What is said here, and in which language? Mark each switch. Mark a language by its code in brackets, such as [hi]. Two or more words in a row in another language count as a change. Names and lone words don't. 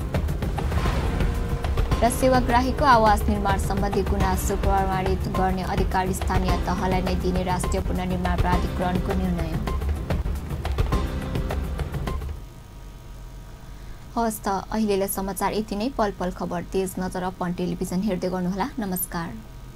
[ne] र सेवाग्राहीको आवास निर्माण सम्बन्धी गुनासो प्रमाणित गर्ने अधिकार स्थानीय तहलाई नै दिने राष्ट्रिय पुनर्निर्माण प्राधिकरणको निर्णय। हवस् त अहिलेलाई समाचार यति नै। पल पल खबर तेज नजर अपन टेलिभिजन हेर्दै गर्नुहोला। नमस्कार।